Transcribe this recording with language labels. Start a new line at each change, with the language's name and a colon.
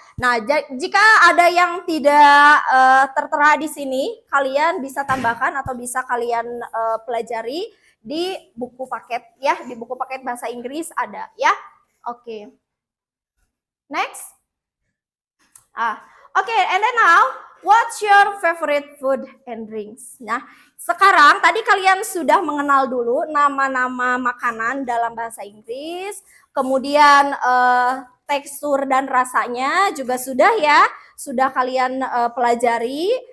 Indonesian: Nah, jika ada yang tidak tertera di sini, kalian bisa tambahkan atau bisa kalian pelajari di buku paket ya, di buku paket bahasa Inggris ada ya. Oke. Next.
English: Oke, and then now, what's your favorite food and drinks?
Indonesian: Nah, sekarang tadi kalian sudah mengenal dulu nama-nama makanan dalam bahasa Inggris, kemudian tekstur dan rasanya juga sudah ya, sudah kalian pelajari.